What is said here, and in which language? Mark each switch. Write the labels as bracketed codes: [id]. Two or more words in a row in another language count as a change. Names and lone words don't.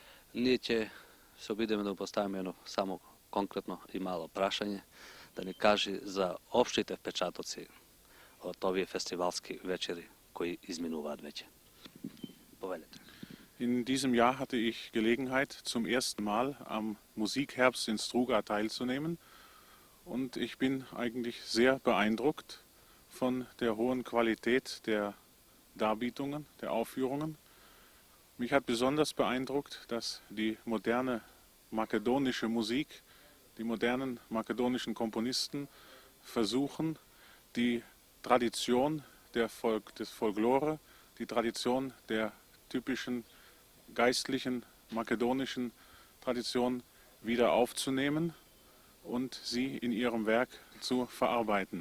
[mk] Ние ќе се обидеме да му поставиме едно само конкретно и мало прашање, да ни каже за општите впечатоци од овие фестивалски вечери кои изминуваат веќе. Повелете. [de] In diesem Jahr hatte ich Gelegenheit, zum ersten Mal am Musikherbst in Struga teilzunehmen. Und ich bin eigentlich sehr beeindruckt von der hohen Qualität der Darbietungen, der Aufführungen. Mich hat besonders beeindruckt, dass die moderne makedonische Musik, die modernen makedonischen Komponisten versuchen, die Tradition des Folklore, die Tradition der typischen geistlichen makedonischen Tradition wieder aufzunehmen und sie in ihrem Werk zu verarbeiten.